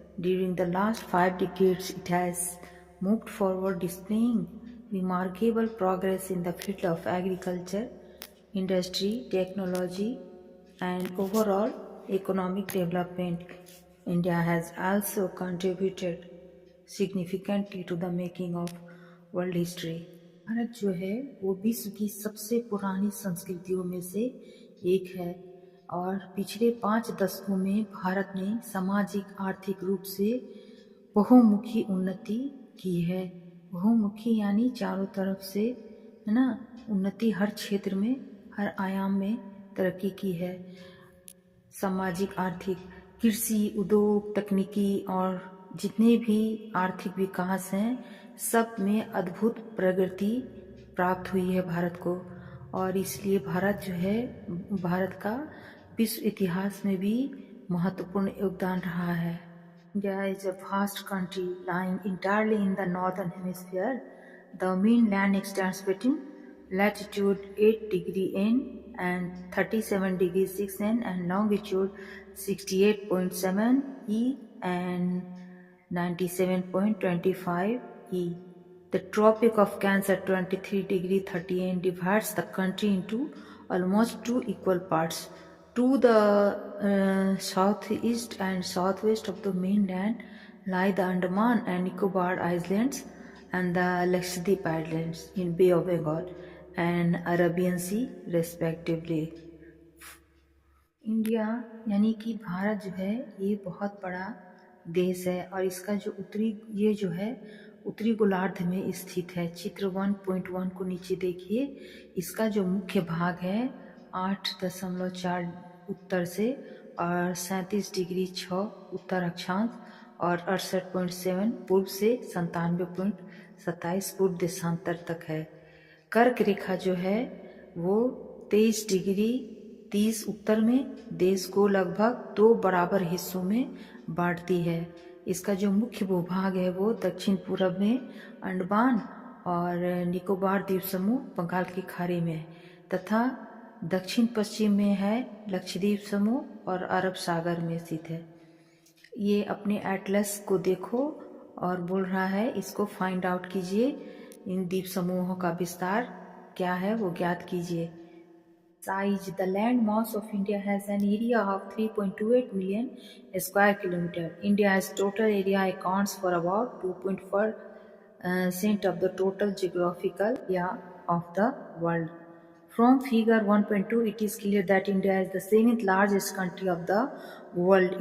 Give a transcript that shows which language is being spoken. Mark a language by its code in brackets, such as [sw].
[en] During the last 5 decades, it has moved forward, displaying remarkable progress in the field of agriculture, industry, technology, and overall economic development. India has also contributed significantly to the making of world history. [hi] Bharat जो है वो विश्व की सबसे पुरानी संस्कृतियों में से एक है और पिछले 5 दशकों में भारत ने सामाजिक आर्थिक रूप से बहुमुखी उन्नति की है। बहुमुखी यानी चारों तरफ से, है ना, उन्नति हर क्षेत्र में, हर आयाम में तरक्की की है। सामाजिक, आर्थिक, कृषि, उद्योग, तकनीकी और जितने भी आर्थिक विकास हैं सब में अद्भुत प्रगति प्राप्त हुई है भारत को। और इसलिए भारत जो है, भारत का विश्व इतिहास में भी महत्वपूर्ण योगदान रहा है। [en] India is a vast country lying entirely in the northern hemisphere. The mainland extends between latitude 8 degree N and 37 degree 6 N and longitude 68.7 E and 97.25 E. The Tropic of Cancer 23 degree 30 N divides the country into almost two equal parts. To the southeast and southwest of the mainland lie the Andaman and Nicobar Islands and the Lakshadweep Islands in Bay of Bengal and Arabian Sea respectively. [hi] India यानी कि भारत जो है ये बहुत बड़ा देश है और इसका जो ये जो है उत्तरी गोलार्ध में स्थित है। चित्र 1.1 को नीचे देखिए। इसका जो मुख्य भाग है 8.4 उत्तर से और 37 डिग्री 6 उत्तर अक्षांश और 68.7 पूर्व से 97.27 पूर्व देशांतर तक है। कर्क रेखा जो है वो 23 डिग्री 30 उत्तर में देश को लगभग 2 बराबर हिस्सों में बांटती है। इसका जो मुख्य भूभाग है वो दक्षिण पूर्व में अंडमान और निकोबार द्वीप समूह बंगाल की खाड़ी में तथा दक्षिण पश्चिम में है लक्षद्वीप समूह और अरब सागर में स्थित है। ये अपने एटलस को देखो और बोल रहा है इसको फाइंड आउट कीजिए, इन द्वीप समूहों का विस्तार क्या है वो ज्ञात कीजिए। [en] Size: the land mass of India has an area of 3.28 million square kilometer. India's total area accounts for about 2.4% of the total geographical area of the world. From figure 1.2, it is clear that India is the seventh largest country of the world.